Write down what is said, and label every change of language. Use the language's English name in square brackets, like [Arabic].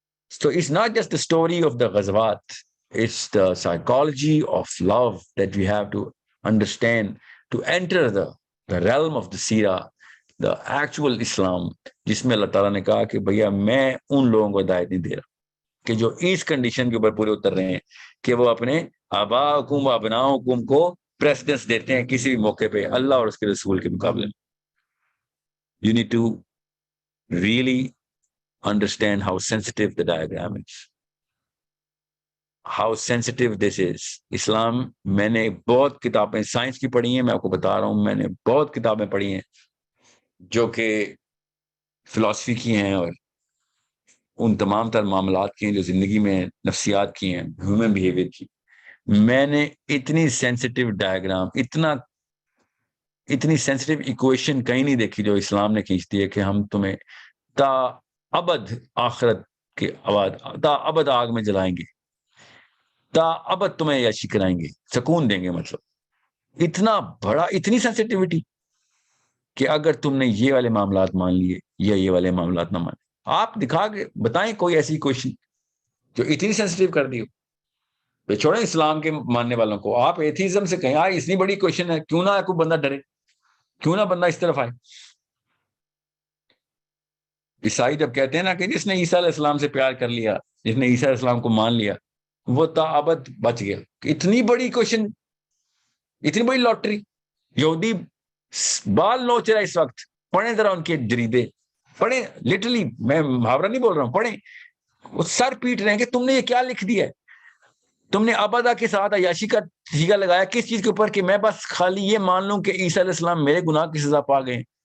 [English] So it's not just the story of the ghazwat, it's the psychology of love that we have to understand to enter the realm of the seerah, the actual Islam, [Urdu] جس میں اللہ تعالیٰ نے کہا کہ بھیا میں ان لوگوں کو ہدایت نہیں دے رہا کہ جو اس کنڈیشن کے اوپر پورے اتر رہے ہیں کہ وہ اپنے آباءکم و ابناءکم کو پریسیڈنس دیتے ہیں کسی بھی موقع پہ اللہ اور اس کے رسول کے مقابلے میں. [English] You need to really understand how sensitive the diagram is, how sensitive this is. [Urdu] اسلام, میں نے بہت کتابیں سائنس کی پڑھی ہیں, میں آپ کو بتا رہا ہوں, میں نے بہت کتابیں پڑھی ہیں جو کہ فلسفی کی ہیں اور ان تمام تر معاملات کی ہیں جو زندگی میں نفسیات کی ہیں, ہیومن بیہیویئر کی. میں نے اتنی سینسٹیو ڈائیگرام, اتنی سینسٹیو ایکویشن کہیں نہیں دیکھی جو اسلام نے کھینچتی ہے کہ ہم تمہیں تا ابد آخرت کے بعد تا ابد آگ میں جلائیں گے, تا ابد تمہیں یاشی کرائیں گے, سکون دیں گے. مطلب اتنا بڑا, اتنی سینسٹیوٹی کہ اگر تم نے یہ والے معاملات مان لیے یا یہ والے معاملات نہ مانے, آپ دکھا کے بتائیں کوئی ایسی کوشچن جو اتنی سینسٹیو کر دی ہو. چھوڑیں اسلام کے ماننے والوں کو, آپ ایتھیزم سے کہیں آئے اتنی بڑی کوشچن ہے, کیوں نہ کوئی بندہ ڈرے, کیوں نہ بندہ اس طرف آئے. عیسائی جب کہتے ہیں نا کہ جس نے عیسیٰ علیہ السلام سے پیار کر لیا, جس نے عیسیٰ علیہ السلام کو مان لیا, وہ تا ابد بچ گیا. اتنی بڑی کوشچن, اتنی بڑی لاٹری. یہودی بال نوچ رہا اس وقت, پڑھیں ذرا ان کے جریدے, پڑھیں لٹرلی, میں محاورہ نہیں بول رہا ہوں, پڑھیں. وہ سر پیٹ رہے ہیں کہ تم نے یہ کیا لکھ دیا ہے, تم نے ابدا کے ساتھ عیاشی کا سیگا لگایا کس چیز کے اوپر کہ میں بس خالی یہ مان لوں کہ عیسیٰ علیہ السلام میرے گناہ کی سزا پا گئے.